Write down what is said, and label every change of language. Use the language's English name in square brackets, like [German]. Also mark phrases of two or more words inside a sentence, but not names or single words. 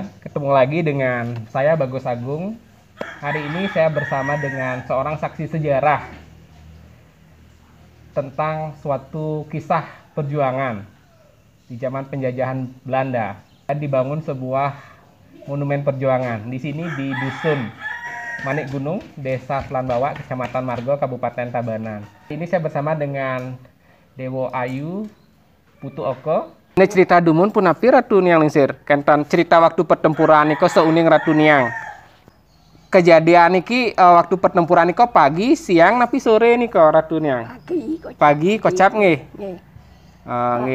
[Indonesian] Ketemu lagi dengan saya Bagus Agung. Hari ini saya bersama dengan seorang saksi sejarah tentang suatu kisah perjuangan di zaman penjajahan Belanda. Dan dibangun sebuah monumen perjuangan di sini di Dusun Manik Gunung, Desa Selanbawa, Kecamatan Margo, Kabupaten Tabanan. Ini saya bersama dengan Dewo Ayu Putu Oko. [Balinese] Ini cerita dumun pun api Ratu Niang Lingsir. Kentan cerita waktu pertempuran niko seuning Ratu Niang. Kejadian niki waktu pertempuran niko pagi, siang, napi sore niko Ratu Niang. Pagi kocap nggih. Nggih. Nggih.